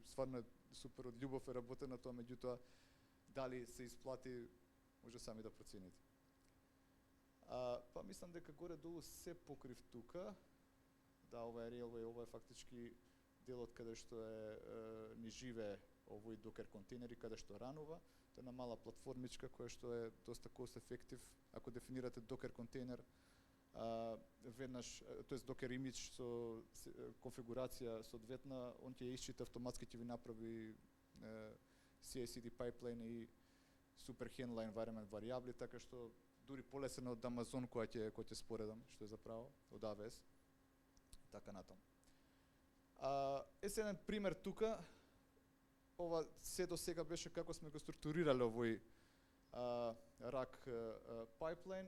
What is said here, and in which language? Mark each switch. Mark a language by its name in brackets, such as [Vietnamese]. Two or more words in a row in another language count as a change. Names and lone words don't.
[Macedonian] Стварно е супер, од љубов е работено тоа, меѓутоа дали се исплати, може сами да процените. Па мислам дека горе-долу се покрив тука. Да, ова е Railway, ова е фактички делот каде што ни живее овој Docker контейнер и каде што ранува. Тоа е една мала платформичка која што е доста [English] cost effective. [Macedonian] Ако дефинирате Docker контейнер, веднаш, тоест Docker image со конфигурација соодветна, он ќе ја исчита автоматски, ќе ви направи [English] CI/CD pipeline [Macedonian] и [English] super handle environment [Macedonian] варијабли, така што дури полесен од Amazon која ќе споредам, што е заправо, од AWS, така натаму. Еден пример тука, ова се до сега беше како сме го структурирале овој рак пайплайн.